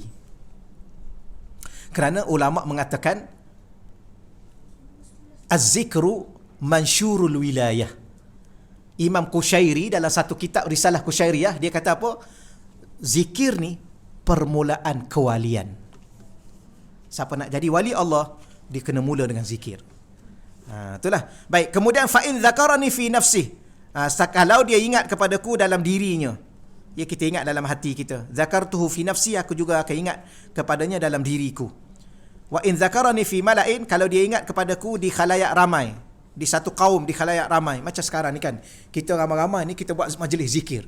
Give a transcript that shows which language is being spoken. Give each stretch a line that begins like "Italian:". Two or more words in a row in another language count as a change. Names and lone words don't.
Malay: Kerana ulama mengatakan
Arabic: الذكر منشور الولاية.
Malay: Imam Qushairi dalam satu kitab Risalah Qushairiyah, dia kata apa? Zikir ni permulaan kewalian. Siapa nak jadi wali Allah, dia kena mula dengan zikir. Itulah. Baik, kemudian
Arabic: فإن ذكرني في نفسي.
Malay: Kalau dia ingat kepadaku dalam dirinya. Ya, kita ingat dalam hati kita.
Arabic: ذكرته في نفسي,
Malay: aku juga akan ingat kepadanya dalam diriku.
Arabic: وإن ذكرني في ملإ,
Malay: kalau dia ingat kepadaku di khalayak ramai, di satu kaum, di khalayak ramai. Macam sekarang ni kan, kita ramai-ramai ni kita buat majlis zikir.